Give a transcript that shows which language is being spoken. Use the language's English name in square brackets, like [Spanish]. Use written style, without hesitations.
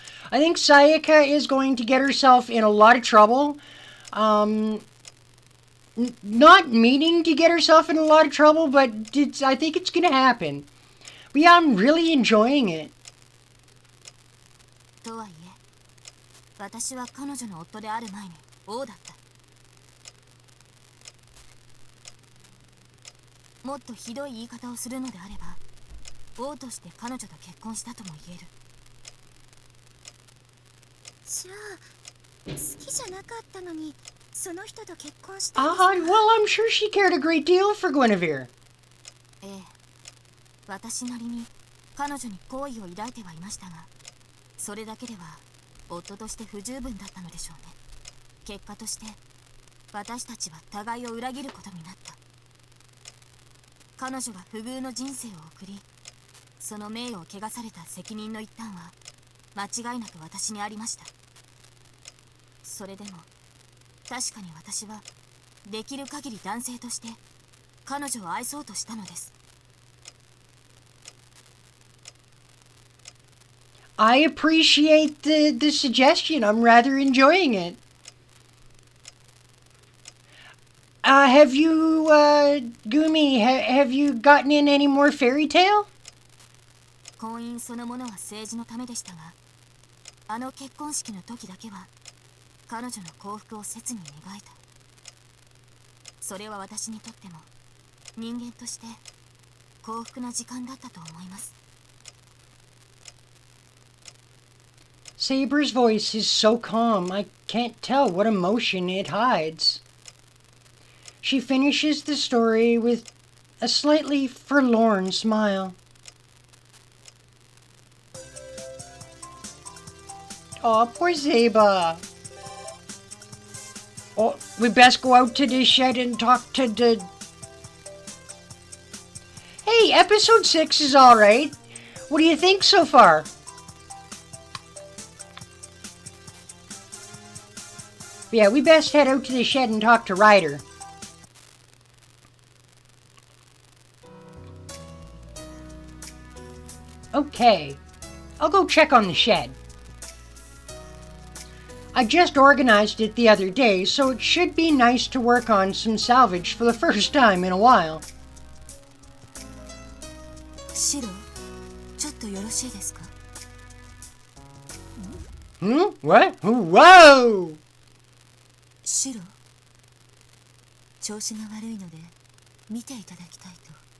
[English] I think Sayaka is going to get herself in a lot of trouble. Not meaning to get herself in a lot of trouble, but I think it's going to happen. But yeah, I'm really enjoying it. [Japanese] とはいえ、私は彼女の夫である前に王だった。もっとひどい言い方をするのであれば、王として彼女と結婚したとも言える。じゃあ、好きじゃなかったのに、その人と結婚したんですか？ [English] Well, I'm sure she cared a great deal for Guinevere. [Japanese] ええ、私なりに彼女に好意を抱いてはいましたが、それだけでは夫として不十分だったのでしょうね。結果として私たちは互いを裏切ることになった。彼女が不遇の人生を送り、その名誉を汚された責任の一端は間違いなく私にありました。それでも確かに私はできる限り男性として彼女を愛そうとしたのです。 [English] I appreciate the suggestion. I'm rather enjoying it. Have you, Gumi, have you gotten in any more fairy tale? [Japanese] 婚姻そのものは政治のためでしたが、あの結婚式の時だけは彼女の幸福を切に願えた。それは私にとっても人間として幸福な時間だったと思います。 [English] Saber's voice is so calm, I can't tell what emotion it hides. She finishes the story with a slightly forlorn smile. Aw, poor Saber. Oh, we best go out to the shed and talk to the... Hey, episode 6 is alright. What do you think so far? Yeah, we best head out to the shed and talk to Ryder. Okay. I'll go check on the shed. I just organized it the other day, so it should be nice to work on some salvage for the first time in a while. [Japanese] シロ、ちょっとよろしいですか? [English] What? Whoa! [Japanese] シロ、調子が悪いので見ていただきたいと。